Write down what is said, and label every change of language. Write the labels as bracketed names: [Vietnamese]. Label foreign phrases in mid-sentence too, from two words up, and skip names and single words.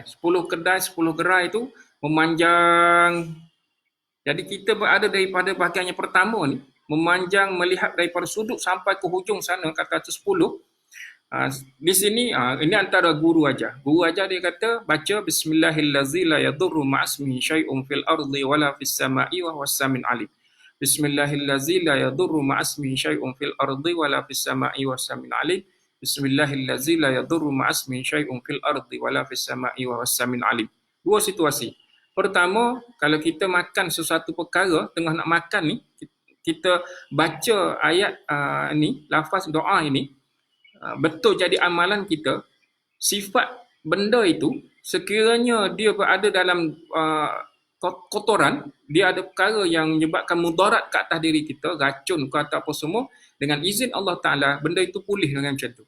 [Malay] 10 kedai, 10 gerai tu memanjang. Jadi kita berada daripada bahagian yang pertama ni, memanjang melihat daripada sudut sampai ke hujung sana, kata 10. Di sini, ini antara guru aja. Guru aja dia kata, baca [Arabic] بسم الله الرحمن الرحيم لا يضر مع اسمه شيء في الأرض ولا في السماء وهو السميع العليم. بسم الله الرحمن الرحيم لا يضر مع اسمه شيء في الأرض ولا في السماء وهو السميع العليم. بسم الله الرحمن الرحيم لا يضر مع اسمه شيء في الأرض ولا في السماء وهو السميع العليم. [Malay] Dua situasi. Pertama, kalau kita makan sesuatu perkara, tengah nak makan ni, kita baca ayat ni, lafaz doa ini, betul jadi amalan kita. Sifat benda itu, sekiranya dia berada dalam kotoran, dia ada perkara yang menyebabkan mudarat ke atas diri kita, racun ke atau apa semua, dengan izin [Arabic] الله تعالى, [Malay] benda itu pulih dengan macam tu.